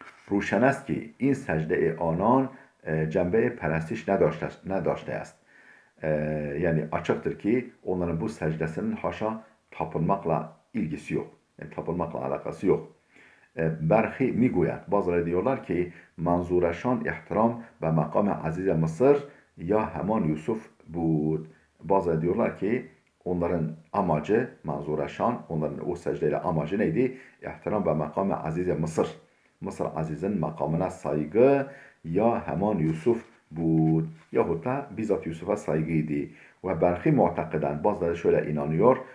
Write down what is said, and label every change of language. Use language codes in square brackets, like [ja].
[fa] روشن است که این سجده آنان جنبه پرستش نداشته است. [tr] Yani açıktır ki onların bu secdesinin haşa tapınmakla ilgisi yok. Yani tapınmakla alakası yok. [fa] برخی میگویند bazıları diyorlar ki منظورشان احترام به مقام عزیز مصر یا همان یوسف بود. [tr] Bazıları diyorlar ki onların amacı manzuraşan, onların o secdeyle amacı neydi? İhtiram ve makam-ı aziz Mısır. Mısır Aziz'in makamına saygı ya hemen Yusuf بود. Yahut da bizzat Yusuf'a saygıydı. Ve berhi mu'takiden bazıları şöyle inanıyor.